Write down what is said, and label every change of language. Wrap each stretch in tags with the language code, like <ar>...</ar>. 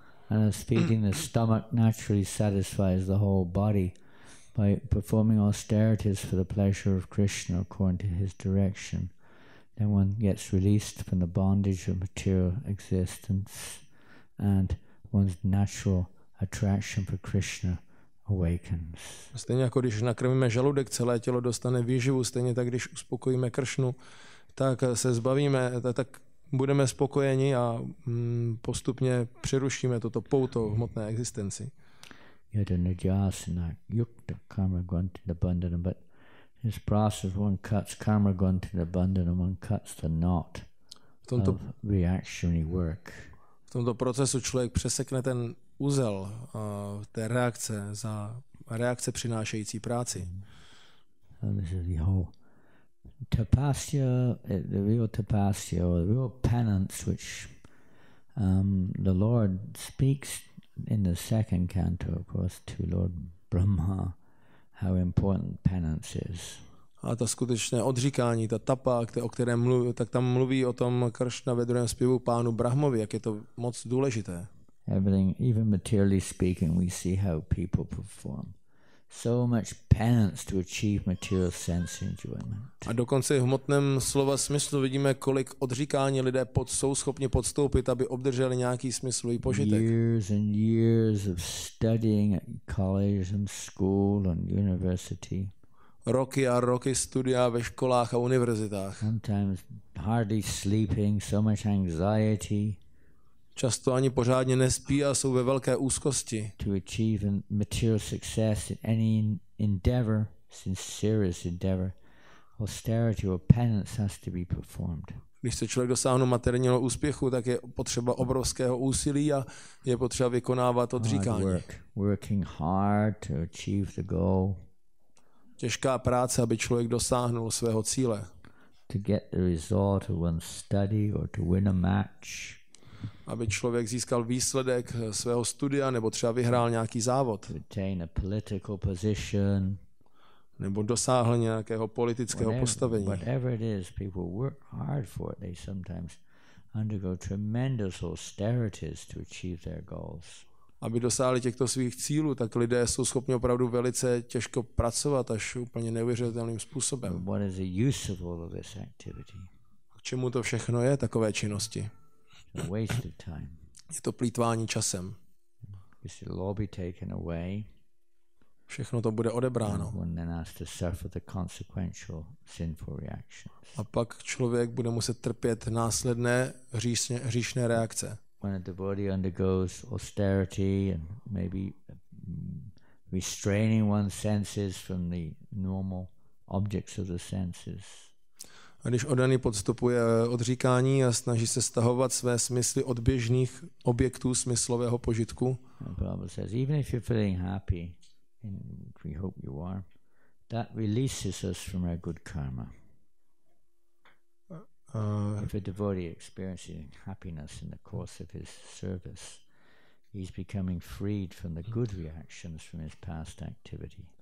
<en>And as feeding the stomach naturally satisfies the whole body, by performing austerities for the pleasure of Krishna according to his direction, then one gets released from the bondage of material existence and one's natural attraction for Krishna awakens.</en> <cs>Stejně jako když nakrmíme žaludek, celé tělo dostane výživu, stejně tak když uspokojíme Kršnu, tak se zbavíme, tak budeme spokojeni a postupně přerušíme toto pouto v hmotné existenci.</cs> <sa>Yada nijasana yukta karma grunti bandhana, but</sa> <en>His process, one cuts karma going to the bundle and one cuts the knot of reactionary work.</en> <cs>V tomto procesu člověk přesekne ten úzel té reakce za reakce přinášející práci.</cs> <en>So this is the whole tapasya, the real tapasya, or the real penance, which the Lord speaks in the second canto, of course, to Lord Brahma, how important penance is.</en> <cs>A to skutečné odříkání, ta tapa, o kterém mluví, tak tam mluví o tom Kršna ve druhém zpěvu pánu Brahmovi, jak je to moc důležité.</cs> <en>Everything, even materially speaking, we see how people perform. So much penance to achieve material sense enjoyment.</en> <cs>A dokonce v hmotném slova smyslu vidíme, kolik odříkání lidé jsou schopni podstoupit, aby obdrželi nějaký smyslový požitek.</cs> <en>Years and years of studying at college and school and university.</en> <cs>Roky a roky studia ve školách a univerzitách.</cs> <en>Sometimes hardly sleeping, so much anxiety.</en> <cs>Často ani pořádně nespí a jsou ve velké úzkosti.</cs> <en>To achieve material success in any endeavor, serious endeavor, austerity or penance has to be performed.</en> <cs>Když chce člověk dosáhnout materiálního úspěchu, tak je potřeba obrovského úsilí a je potřeba vykonávat odříkání.</cs> <en>Working hard to achieve the goal.</en> <cs>Těžká práce, aby člověk dosáhnul svého cíle.</cs> <en>To get the result of one's study or to win a match.</en> <cs>Aby člověk získal výsledek svého studia nebo třeba vyhrál nějaký závod.</cs> <en>To attain a political position.</en> <cs>Nebo dosáhl nějakého politického postavení.</cs> <en>Whatever it is, people work hard for it. They sometimes undergo tremendous austerities to achieve their goals.</en> <cs>Aby dosáhli těchto svých cílů, tak lidé jsou schopni opravdu velice těžko pracovat až úplně neuvěřitelným způsobem.</cs> <en>What is the use of all of this activity?</en> <cs>K čemu to všechno je, takové činnosti?</cs> <en>A waste of time.</en> <cs>Je to plýtvání časem.</cs> <en>It will all be taken away.</en> <cs>Všechno to bude odebráno.</cs> <en>One then has to suffer the consequential sinful reactions.</en> <cs>A pak člověk bude muset trpět následné hříšné reakce.</cs> <en>When a devotee undergoes austerity and maybe restraining one's senses from the normal objects of the senses.</en> <cs>A když oddaný podstupuje odříkání a snaží se stahovat své smysly od běžných objektů smyslového požitku,</cs> <en>the Bible says, even if you're feeling happy, and we hope you are, that releases us from our good karma. If a devotee experiencing happiness in the course of his service, he's becoming freed from the good reactions from his past activity.</en>